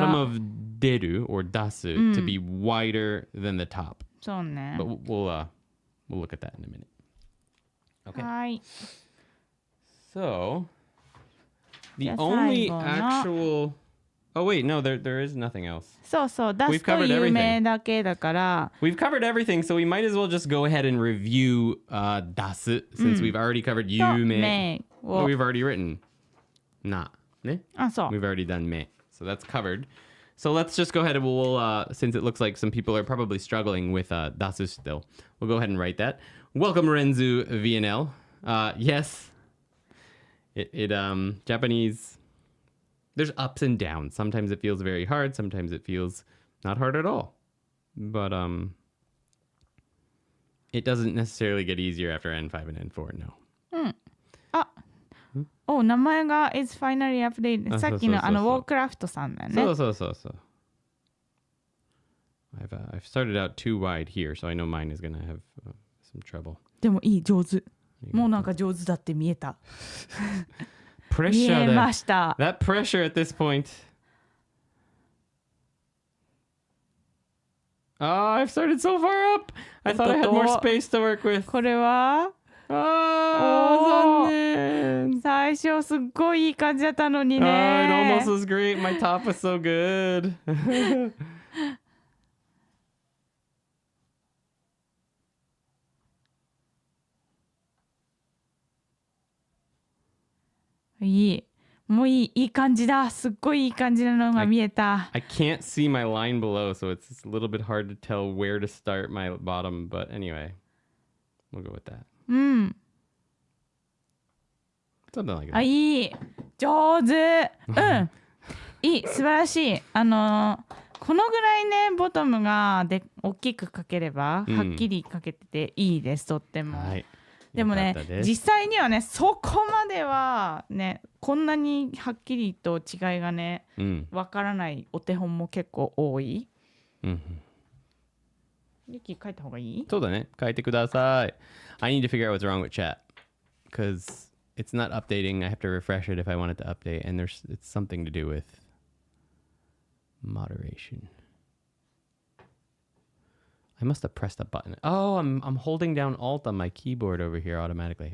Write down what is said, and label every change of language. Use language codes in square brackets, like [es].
[en] You want the bottom of deru or dasu to be wider than the top. [ja] そうね。 [en] But we'll look at that in a minute. Okay. [ja] はい。 [en] So, the only actual... Oh, wait, no, there is nothing else. [ja] そうそう、ダスと有名だけだから。 [en] We've covered everything, so we might as well just go ahead and review dasu, since we've already covered yume. Well, we've already written na. Ne? We've already done me. So that's covered. So let's just go ahead and we'll since it looks like some people are probably struggling with dasu still, we'll go ahead and write that. Welcome, Renzu VNL. Yes, it Japanese, there's ups and downs. Sometimes it feels very hard. Sometimes it feels not hard at all. But it doesn't necessarily get easier after N5 and N4, no. [ja] 名前が [en] is finally updated. [ja] さっきのウォークラフトさんだよね。そう。 [en] I've started out too wide here, so I know mine is gonna have some trouble. [ja] でもいい、上手。もうなんか上手だって見えた。 [en] Pressure [ja] 見えました。 [en] That pressure at this point. Oh, I've started so far up. I thought I had more space to work with. [ja] これは残念。最初すっごいいい感じだったのにね。 [en] It almost was great. My top was so good. [ja] いい。もういい感じだ。すっごいいい感じなのが見えた。 [en] I can't see my line below, so it's a little bit hard to tell where to start my bottom, but anyway, we'll go with that. Something like that. [ja] いい。上手。いい。素晴らしい。このぐらいね、ボトムが大きく描ければ、はっきり描けてていいです、とっても。でもね、実際にはね、そこまではね、こんなにはっきりと違いがね、わからないお手本も結構多い。ユキ書いた方がいい？そうだね。書いてください。 [en] I need to figure out what's wrong with chat. Because it's not updating. I have to refresh it if I want it to update. And it's something to do with moderation. I must have pressed a button. Oh, I'm holding down Alt on my keyboard over here automatically.